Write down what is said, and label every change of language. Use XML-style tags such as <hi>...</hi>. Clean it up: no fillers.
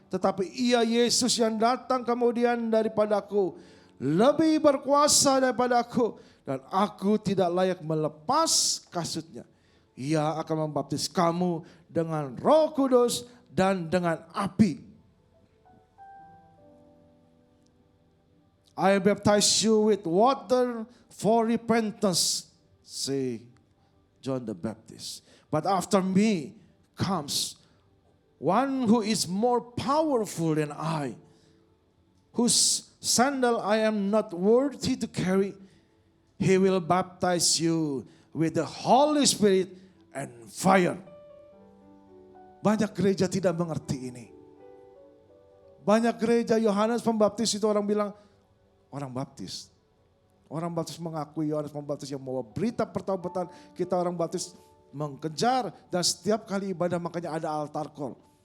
<id>Tetapi ia Yesus yang datang kemudian daripadaku, lebih berkuasa daripada aku, dan aku tidak layak melepas kasutnya. Ia akan membaptis kamu dengan Roh Kudus dan dengan api.</id> <en>I baptize you with water for repentance, say John the Baptist. But after me comes one who is more powerful than I, whose sandal I am not worthy to carry. He will baptize you with the Holy Spirit and fire.</en> <id>Banyak gereja tidak mengerti ini. Banyak gereja Yohanes Pembaptis itu orang bilang, orang baptis. Orang baptis mengakui Yohanes Pembaptis yang membawa berita pertobatan. Kita orang baptis mengejar, dan setiap kali ibadah makanya ada altar call.</id>